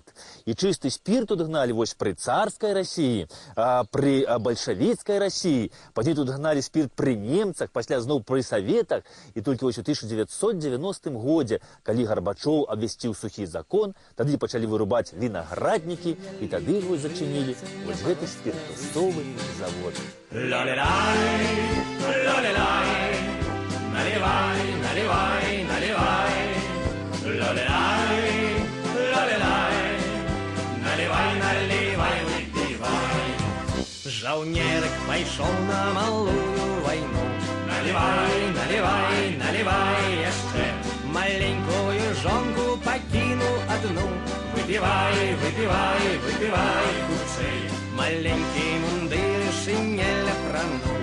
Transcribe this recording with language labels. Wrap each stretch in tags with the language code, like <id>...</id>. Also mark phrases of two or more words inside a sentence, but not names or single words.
<be>І чысты спірт тут гналі вось пры царскай Расіі, пры бальшавіцкай Расіі. Пазней тут гналі спірт пры немцах, пасля зноў пры саветах. І толькі вось у 1990 годзе, калі Гарбачоў абвясціў сухі закон, тады пачалі вырубаць вінаграднікі, і тады вось зачынілі вось гэты спіртусовы завод. Ла-ля-лай, ла-ля-лай,</be> <ru>наливай, наливай, наливай. Ла-ля-лай, ла-ля-лай, наливай, наливай, выпивай.</ru> <be>Жаўнерык пайшоў на малую вайну.</be> <ru>Наливай, наливай, наливай яшчэ.</ru> <be>Маленькую жонку пакінуў адну.</be> <ru>Выпивай, выпивай, выпивай хутчэй.</ru> <be>Маленькі мундыр шинель апрануў.</be>